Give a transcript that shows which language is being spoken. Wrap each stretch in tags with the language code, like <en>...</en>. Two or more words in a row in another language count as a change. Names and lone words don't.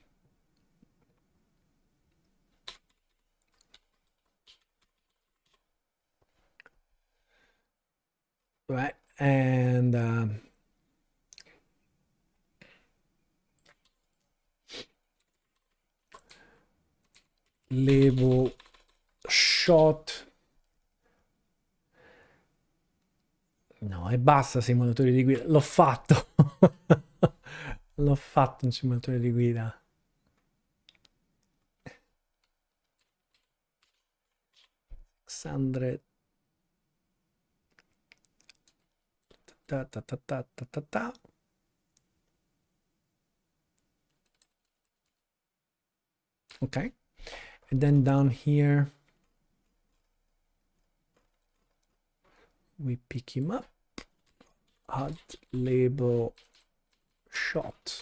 <en>Right, and label shot.</en> <it>No, e basta simulatori di guida. L'ho fatto. L'ho fatto un simulatore di guida. Alexandre. Ta ta ta ta ta ta ta.</it> <en>Okay. And then down here we pick him up. Add label shot.</en>